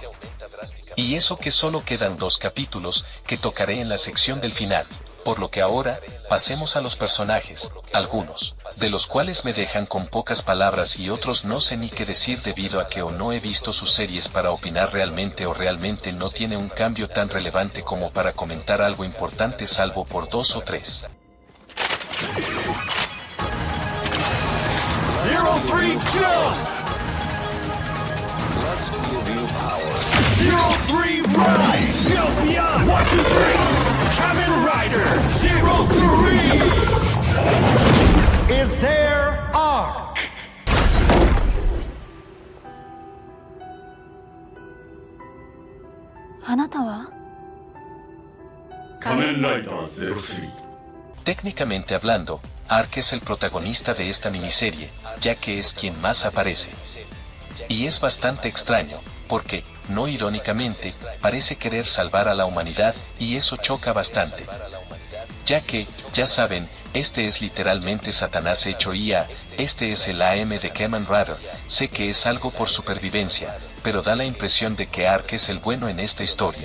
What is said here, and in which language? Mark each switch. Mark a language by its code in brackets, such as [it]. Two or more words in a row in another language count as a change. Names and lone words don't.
[es] Y eso que solo quedan 2 capítulos, que tocaré en la sección del final, por lo que ahora, pasemos a los personajes, algunos, de los cuales me dejan con pocas palabras y otros no sé ni qué decir debido a que o no he visto sus series para opinar realmente o realmente no tiene un cambio tan relevante como para comentar algo importante salvo por 2 o 3. [en] Zero Three jump! Let's give you power. Zero Three rise! Go beyond! 1, 2, 3! Kamen Rider! Zero Three! Is there Arc? [ja] あなたは仮面ライダーゼロスリー [es] Técnicamente hablando, Arc es el protagonista de esta miniserie, ya que es quien más aparece. Y es bastante extraño, porque, no irónicamente, parece querer salvar a la humanidad, y eso choca bastante. Ya que, ya saben, este es literalmente Satanás hecho IA, este es el AM de Kamen Rider, sé que es algo por supervivencia, pero da la impresión de que Arc es el bueno en esta historia.